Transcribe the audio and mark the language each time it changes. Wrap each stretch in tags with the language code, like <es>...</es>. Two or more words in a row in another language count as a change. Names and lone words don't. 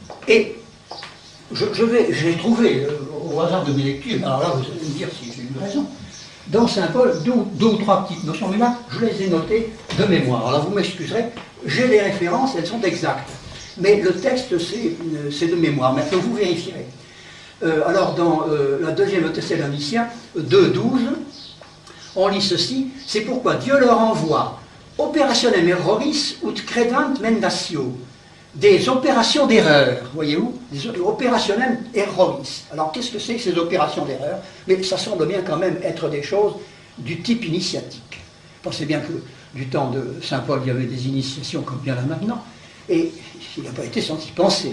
<fr>Et j'ai trouvé, au hasard de mes lectures, alors là vous allez me dire si j'ai eu raison, dans Saint Paul, deux ou trois petites notions, mais là je les ai notées de mémoire. Alors vous m'excuserez, j'ai les références, elles sont exactes. Mais le texte c'est de mémoire, mais vous vérifierez. Alors dans la deuxième Thessaloniciens 2,12, on lit ceci, c'est pourquoi Dieu leur envoie</fr> <la>operationem erroris ut credant mendatio,</la> <fr>des opérations d'erreur, voyez-vous, des</fr> <la>operationem erroris.</la> <fr>Alors qu'est-ce que c'est que ces opérations d'erreur? Mais ça semble bien quand même être des choses du type initiatique. Pensez bien que du temps de Saint Paul, il y avait des initiations comme bien là maintenant, et il n'a pas été sans y penser.</fr>